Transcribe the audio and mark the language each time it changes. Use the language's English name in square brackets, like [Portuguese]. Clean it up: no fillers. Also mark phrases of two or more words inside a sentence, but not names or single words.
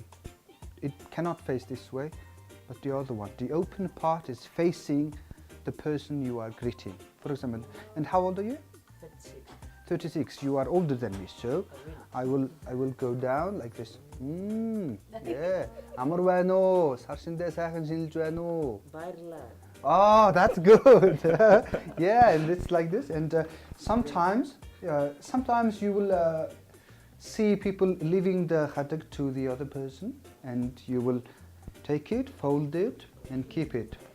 [English] It cannot face this way, but the other one. The open part is facing the person you are greeting. For example, and how old are you? 36. You are older than me, so I will go down like this. Yeah. [Mongolian] Амар байна уу? Сар шиндээ сайхан шинэлж байна уу? [English] Oh, that's good. Yeah, and it's like this. And sometimes you will see people leaving the khadak to the other person, and you will take it, fold it, and keep it.